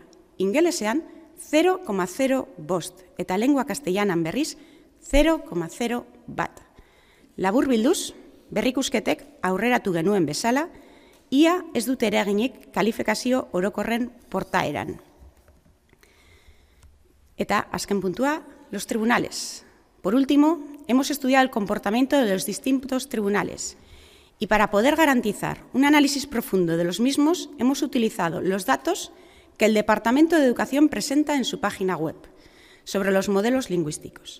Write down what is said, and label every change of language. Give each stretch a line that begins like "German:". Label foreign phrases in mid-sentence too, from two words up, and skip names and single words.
Basque: Ingelesean 0,05 eta
Spanish: lengua castellanan
Basque: berriz 0,01. Laburbilduz, berrikusketek aurreratu genuen bezala, ia ez dute eraginik kalifikazio orokorren portaeran. Eta azken puntua,
Spanish: los tribunales. Por último, hemos estudiado el comportamiento de los distintos tribunales y para poder garantizar un análisis profundo de los mismos hemos utilizado los datos que el Departamento de Educación presenta en su página web sobre los modelos lingüísticos.